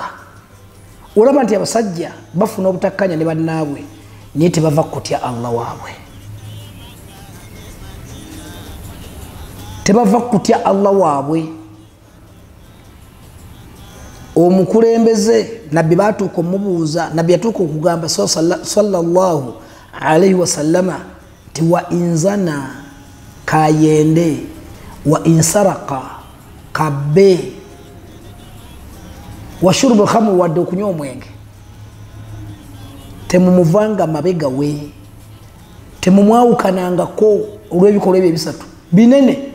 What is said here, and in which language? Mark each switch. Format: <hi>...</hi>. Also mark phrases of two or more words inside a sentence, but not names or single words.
<lg>Olaba nti abasajja bafuna obutakkanya ne bannaabwe naye tebava kutya Allah waabwe, tebava kutya Allah waabwe. Omukulembeze nabbi batuuka omubuuza, nabbi yatuuka okugamba</lg> <ar>صلى الله عليه وسلم</ar> <lg>ti</lg> <ar>وإن زنى</ar> <lg>kayende</lg> <ar>وإن سرق</ar> <lg>kabbe</lg> <ar>وشرب الخمر</ar> <lg>wadde okunywa omwenge temumuvanga mabega we, temumwawukanangako olw'ebikolwa ebyo ebisatu binene.</lg>